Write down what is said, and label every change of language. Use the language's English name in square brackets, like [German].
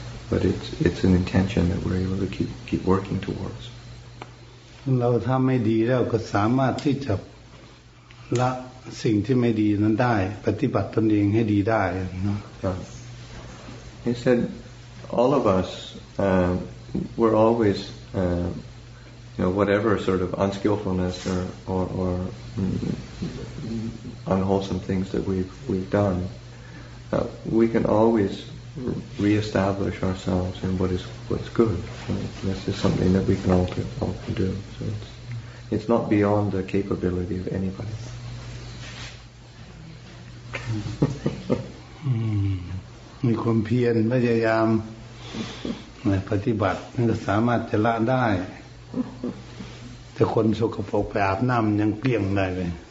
[English] But it's an intention that we're able to keep working towards. [Thai] เราทำไม่ดีแล้วก็สามารถที่จะละสิ่งที่ไม่ดีนั้นได้ปฏิบัติตนเองให้ดีได้เนาะ [English] He said, all of us, we're always, whatever sort of unskillfulness or unwholesome things that we've done, we can always re-establish ourselves in what's good. This is something that we can all do. So it's not beyond the capability of anybody. [Thai] มีความเพียรพยายามปฏิบัติมันก็สามารถจะละได้แต่คนสกปรกไปอาบน้ำยังเปลี่ยงได้เลย